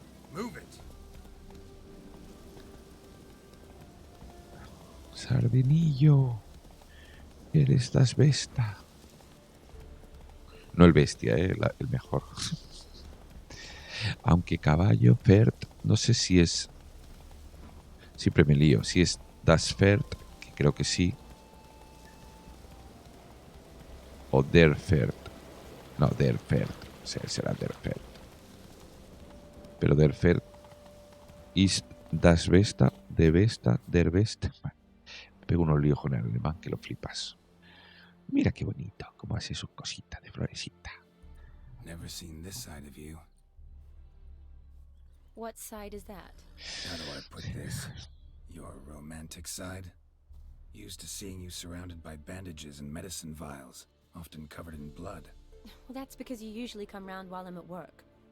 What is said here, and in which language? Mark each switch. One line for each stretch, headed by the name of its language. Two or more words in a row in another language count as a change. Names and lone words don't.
Spanish: Sardinillo, eres
German: das besta.
Spanish: No el bestia, el mejor. Aunque caballo, Fert, no sé si es... Siempre me lío. Si es
German: das Fert,
Spanish: que creo que sí. O
German: der Fert.
Spanish: No,
German: der Fert.
Spanish: Será
German: der Fert. Pero der Fert ist das Besta, de Besta, der Best.
Spanish: Bueno, pego unos líos con el alemán que lo flipas. Mira qué bonito, cómo hace sus cositas de florecita.
English: Never seen this side of you. What side is that? How do I put this? Your romantic side? Used to seeing you surrounded by bandages and medicine vials, often covered in blood. Well, that's because you usually come round while I'm at work.